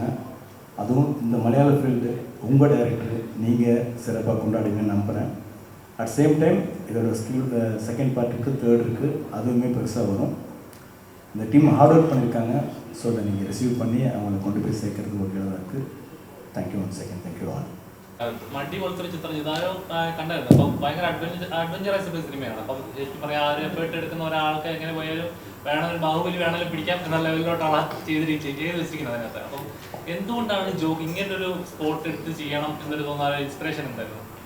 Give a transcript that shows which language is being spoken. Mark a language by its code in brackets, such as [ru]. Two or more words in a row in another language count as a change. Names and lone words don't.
[ta] அதுவும் இந்த மலையாள ஃபீல்டு உங்கள் டைரக்டர் நீங்கள் சிறப்பாக கொண்டாடுங்கன்னு நம்புகிறேன். [en] at same time [ta] இதோட [en] skill second [ta] பார்ட்டுக்கு தேர்ட் இருக்குது, அதுவுமே பெருசாக வரும். இந்த டீம் [en] hard work [ta] பண்ணியிருக்காங்க. ஸோ அதை நீங்கள் ரிசீவ் பண்ணி அவங்களை கொண்டு போய் சேர்க்கறதுக்கு ஒரு இதாக இருக்குது. [en] Thank you one second. Thank you all. [ml] മടി പോലത്തെ ഒരു ചിത്രം ഇതാരോ കണ്ടായിരുന്നു. അപ്പം ഭയങ്കര അഡ്വഞ്ചറസ് ഒരു സിനിമയാണ്. അപ്പം ശരിക്കും പറയാം, ആ ഒരു എഫേർട്ട് എടുക്കുന്ന ഒരാൾക്ക് എങ്ങനെ പോയാലും വേണമെങ്കിലും ബാഹുബലി വേണമെങ്കിലും പിടിക്കാം എന്ന ലെവലിലോട്ടാണ് ചെയ്ത് വെച്ചിരിക്കുന്നത് അതിനകത്ത്. അപ്പം എന്തുകൊണ്ടാണ് ഇങ്ങനൊരു സ്പോട്ട് എടുത്ത് ചെയ്യണം എന്നൊരു തോന്നാൻ ഇൻസ്പിറേഷൻ എന്തായിരുന്നു?